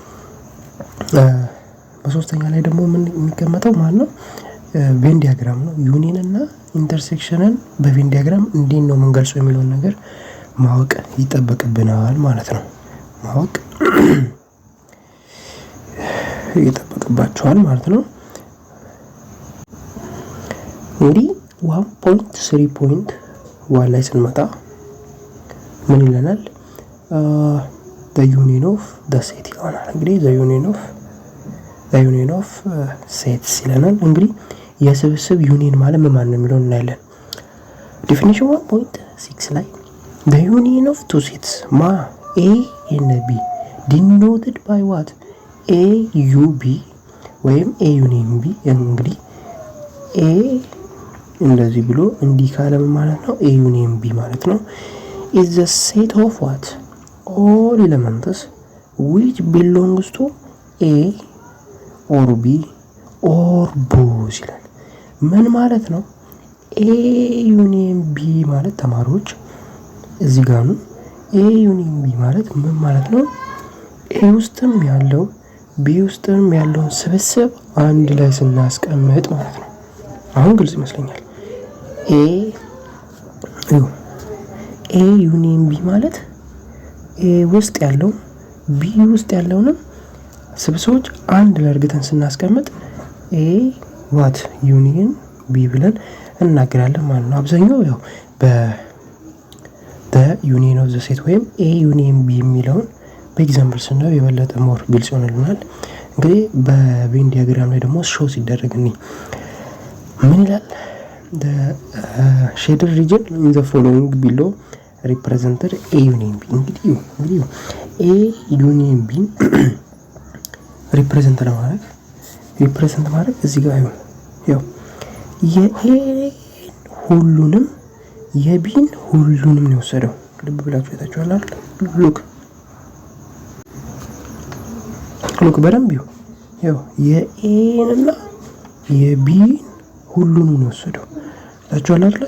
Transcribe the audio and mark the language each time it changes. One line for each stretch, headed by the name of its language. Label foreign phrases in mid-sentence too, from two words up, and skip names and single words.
Amharic: በሶስተኛ ላይ ደግሞ ምን የሚቀመጠው ማለት ነው
English: Venn diagram
Amharic: ነው። ዩኒየን እና ኢንተርሴክሽንን
English: Venn diagram
Amharic: እንዴት ነው የምንገልጸው የሚለውን ነገር ማወቅ ይጠበቅብናል ማለት ነው። ማወቅ ይጠበቅባችኋል ማለት ነው። እንግዲህ 1.3.1 ላይ ስንመጣ ምን ይለናል?
English: the union of the set
Amharic: ይሆናል። እንግዲህ
English: the union of sets
Amharic: ይለናል። እንግዲህ የስብስብ ዩኒየን ማለት ምን ማለት ነው የሚለውን እናያለን። ዴፊኒሽን 1.6 ላይ
English: the union of two sets A and B denoted by what A U B
Amharic: ወይም
English: A union B
Amharic: እንግዲህ A እንደዚህ ብሎ እንዲህ ካለ ማለት ነው
English: A union B
Amharic: ማለት ነው
English: is the set of what all elements which belongs to A or B or both
Amharic: ይላል። ምን ማለት ነው?
English: A union B
Amharic: ማለት ተማሪዎች እዚህ ጋር ነው።
English: A union B
Amharic: ማለት ምን ማለት ነው? A ውስጥም ያለው B ውስጥም ያለውን ስብስብ አንድ ላይ ስናስቀምጥ ማለት ነው። አሁን ግልጽ ይመስለኛል።
English: A union B
Amharic: ማለት A ውስጥ ያለው B ውስጥ ያለውንም ስብስቦች አንድ ላይ አድርገን ስናስቀምጥ
English: A what union B
Amharic: ብለን እናገራለን ማለት ነው። አብዛኛው ያው
English: the union of the set
Amharic: ወይም
English: A union B
Amharic: የሚለውን በኤግዛምፕል ስናየው የበለጠ ሞር ግልጽ ይሆንልናል። እንግዲህ በቬን ዲያግራም ላይ ደግሞ ሾው ሲደረግ ምን ይላል?
English: the shaded region in the following below represented A union B
Amharic: እንግዲህ
English: A union B
Amharic: ሪፕሬዘንት ማድረግ እዚህ ጋር ያው የኤ ሁሉንም የቢን ሁሉንም ነው የወሰደው። ልብ ብላችሁ አይታችኋል አይደል? ሉክ በደንብ ያው የኤን እና የቢን ሁሉንም ነው የወሰደው። አይታችኋል አይደል?